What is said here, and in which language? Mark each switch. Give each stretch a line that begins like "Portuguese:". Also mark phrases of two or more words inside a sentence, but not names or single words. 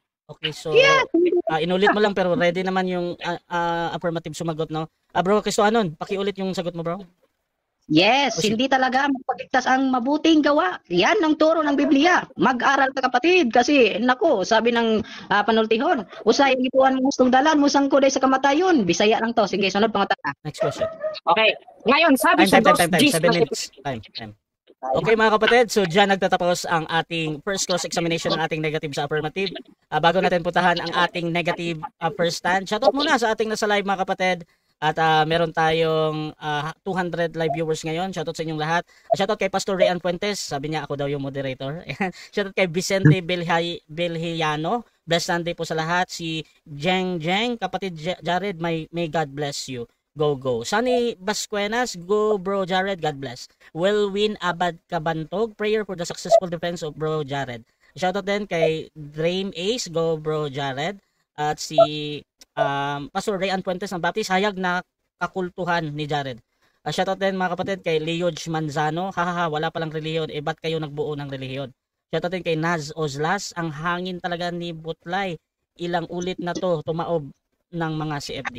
Filipino: Okay, so inulit mo lang pero ready naman yung affirmative sumagot, no? Bro, Kristohanon, pakiulit yung sagot mo, bro.
English: Yes, Proceed.
Filipino: hindi talaga magpagligtas ang mabuting gawa. Yan ang turo ng Biblia. Mag-aral ka kapatid kasi nako, sabi ng panultihon,
Cebuano: usay ang ituan mo gustong dalan mo sangko day sa kamatayon. Bisaya lang to. Sige, sunod pangutana.
English: Next question.
Filipino: Okay. Ngayon, sabi sa
English: Time. 2 Gs 7 minutes. Time.
Filipino: Okay mga kapatid, so dyan nagtatapos ang ating
English: first cross-examination
Filipino: ng ating negative sa affirmative. Bago natin puntahan ang ating
English: negative first stand,
Filipino: shoutout muna sa ating nasa live mga kapatid. At meron tayong 200
English: live viewers
Filipino: ngayon. Shoutout sa inyong lahat. Shoutout kay Pastor Rian Fuentes. Sabi niya ako daw yung moderator. Shoutout kay Vicente Belhiano.
English: Blessed Sunday
Filipino: po sa lahat. Si Jeng, kapatid Jared,
English: may God bless you.
Filipino: Go. Sunny Bascuenas, go bro Jared,
English: God bless.
Filipino: Will win Abad Kabantog,
English: prayer for the successful defense of bro Jared.
Filipino: Shoutout din kay Dream Ace, go bro Jared. At si Pastor Rayan Fuentes ng Baptist, hayag na kakultuhan ni Jared. Shoutout din mga kapatid kay Leoj Manzano, wala palang relihiyon, ba't kayo nagbuo ng relihiyon? Shoutout din kay Naz Ozlas, ang hangin talaga ni Butlay, ilang ulit na to tumaob ng mga CFD.